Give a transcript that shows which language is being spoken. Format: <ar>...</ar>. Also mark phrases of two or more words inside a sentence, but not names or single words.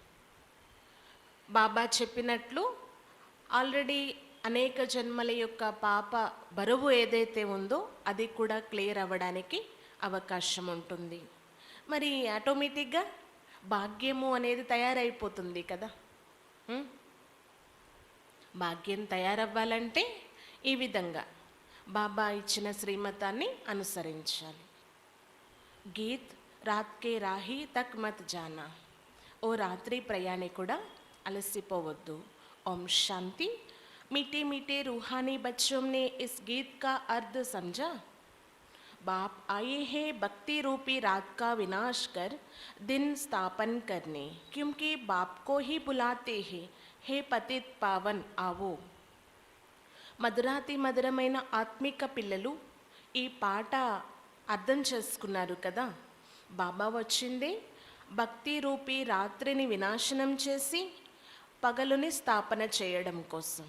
<te>బాబా చెప్పినట్లు ఆల్రెడీ అనేక జన్మల యొక్క పాప బరువు ఏదైతే ఉందో అది కూడా క్లియర్ అవ్వడానికి అవకాశం ఉంటుంది. మరి ఆటోమేటిక్గా భాగ్యము అనేది తయారైపోతుంది కదా. భాగ్యం తయారవ్వాలంటే ఈ విధంగా బాబా ఇచ్చిన శ్రీమతాన్ని అనుసరించాలి.</te> <hi>गीत रात के राही थक मत जाना.</hi> <te>ఓ రాత్రి ప్రయాణికుడా అలసిపోవద్దు. ఓం శాంతి.</te> <hi>मीठे मीठे रूहानी बच्चों ने इस गीत का अर्थ समझा. बाप आए हैं भक्ति रूपी रात का विनाश कर दिन स्थापन करने, क्योंकि बाप को ही बुलाते हैं, हे पतित पावन आवो.</hi> <te>మధురాతి మధురమైన ఆత్మిక పిల్లలు ఈ పాట అర్థం చేసుకున్నారు కదా. బాబా వచ్చిందే భక్తి రూపీ రాత్రిని వినాశనం చేసి పగలుని స్థాపన చేయడం కోసం.</te>